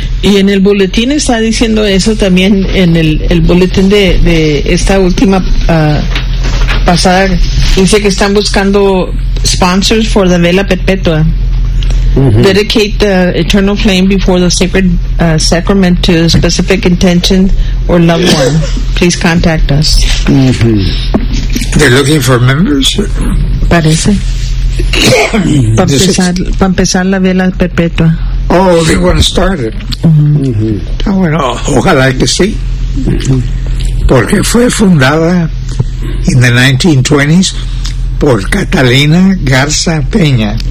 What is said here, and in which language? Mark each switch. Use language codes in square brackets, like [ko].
[es] Y en el boletín está diciendo eso también, en el boletín de esta última pasada, dice que están buscando [en] sponsors for [es] la vela perpetua. Mm-hmm. [en] Dedicate the eternal flame before the sacred sacrament to a specific intention or loved one. Please contact us. Mm-hmm. They're looking for members. [es] Parece. Para empezar la vela perpetua. [en] Oh, they want to start it. Mm-hmm. [es] Oh, bueno, ojalá que sí. Mm-hmm. Porque fue fundada [en] in the 1920s [es] por Catalina Garza Peña.